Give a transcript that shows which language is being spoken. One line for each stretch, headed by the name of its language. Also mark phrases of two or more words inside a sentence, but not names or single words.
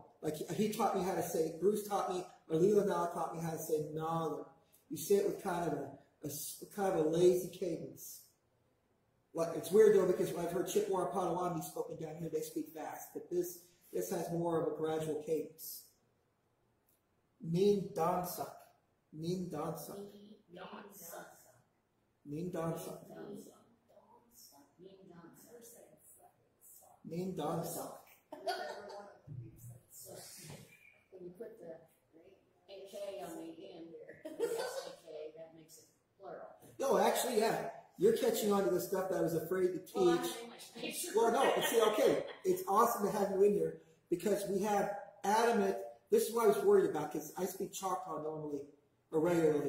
English: Like he taught me how to say, Bruce taught me, or Leela now taught me how to say Nala. You say it with kind of a lazy cadence. Like it's weird though because when I've heard Chippewa and Potawatomi spoken down here, they speak fast. But this has more of a gradual cadence.
Potawatomi: Nin dansak. Nin dansak. Nin dansak. Nin dansak.
English: When you put the AK on the end there, the SAK, that makes it plural. No, actually, yeah. You're catching on to the stuff that I was afraid to teach. Well, I'm saying my space. Well, no, but see, okay, it's awesome to have you in here because we have adamant, this is what I was worried about because I speak Choctaw normally, or regularly.